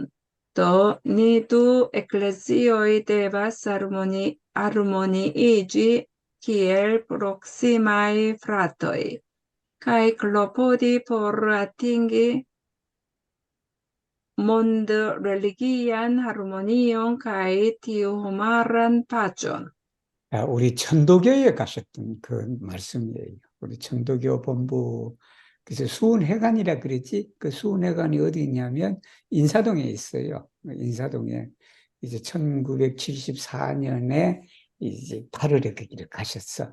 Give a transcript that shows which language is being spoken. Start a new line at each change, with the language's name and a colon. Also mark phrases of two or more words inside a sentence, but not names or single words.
Esperanto: Do ni du eklezioj devas harmoniiĝi kiel proksimaj fratoj, kaj klopodi por atingi mondreligian harmonion kaj tiu homaran paĉon.
Korean: 우리 천도교에 가셨던 그 말씀이에요. 우리 천도교 본부, 그래서 수훈회관이라 그랬지? 그 수훈회관이 어디 있냐면 인사동에 있어요. 인사동에 이제 1974년에 이제 8월에 거기를 가셨어.